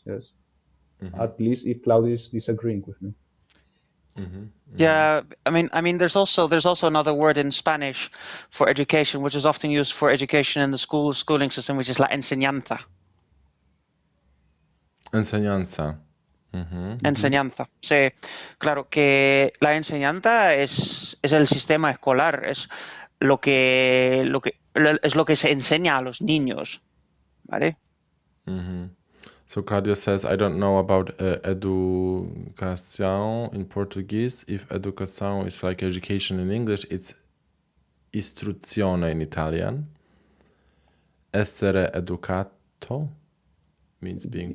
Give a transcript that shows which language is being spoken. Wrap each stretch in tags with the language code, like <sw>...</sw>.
<en>Yes, at least if Claudio is disagreeing with me. Yeah, I mean, there's also another word in Spanish for education, which is often used for education in the schooling system, which is la enseñanza.</en> <es>Enseñanza. Enseñanza. Sí, claro que la enseñanza es el sistema escolar, es lo que se enseña a los niños, ¿vale?</es> <en>So Claudio says, I don't know about educação in Portuguese. If educação is like education in English, it's istruzione in Italian.</en> <it>Essere educato</it> <en>means being</en>